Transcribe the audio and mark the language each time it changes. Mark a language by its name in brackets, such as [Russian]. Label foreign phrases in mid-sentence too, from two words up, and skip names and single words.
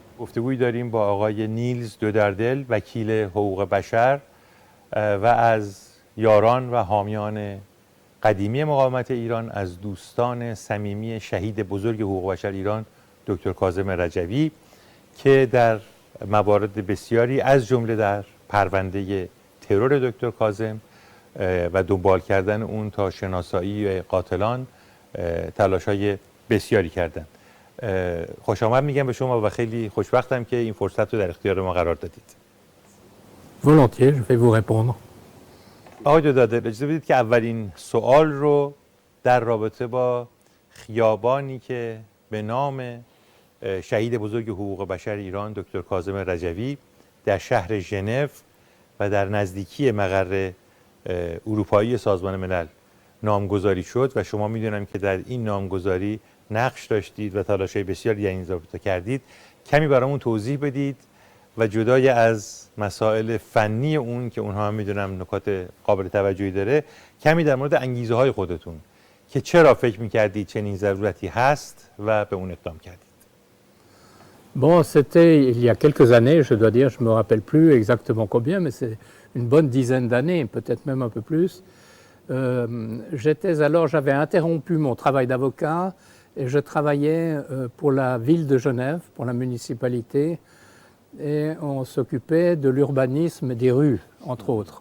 [Persian] گفتگویی داریم با آقای نیلز دودردل، وکیل حقوق بشر و از یاران و حامیان قدیمی مقاومت ایران، از دوستان صمیمی شهید بزرگ حقوق بشر ایران دکتر کاظم رجوی که در موارد بسیاری از جمله در پرونده ترور دکتر کاظم و دنبال کردن اون تا شناسایی قاتلان تلاش‌های بسیاری کردند. خوش آمد میگم به شما و خیلی خوشبختم که این فرصت رو در اختیار ما قرار دادید. [French] Volontiers, je vais vous répondre. [Persian] آقای دودردل، اجازه بدید که اولین سوال رو در رابطه با خیابانی که به نام شهید بزرگ حقوق بشر ایران دکتر کاظم رجوی در شهر ژنو و در نزدیکی مقر اروپایی سازمان ملل نامگذاری شد و شما میدونم که در این نامگذاری نقش داشتید و تلاش‌های بسیاری در این رابطه کردید. کمی برامون توضیح بدید و جدای از مسائل فنی اون که اونها هم میدونم نکات قابل توجهی داره، کمی در مورد انگیزه های خودتون که چرا فکر میکردید چنین ضرورتی هست و به اون اقدام کردید. [French] Bon, c'était il y a quelques années, je dois dire, je ne me rappelle plus exactement combien, mais c'est une bonne dizaine d'années, peut-être même un peu plus. J'avais interrompu mon travail d'avocat et je travaillais pour la ville de Genève, pour la municipalité, et on s'occupait de l'urbanisme des rues, entre autres.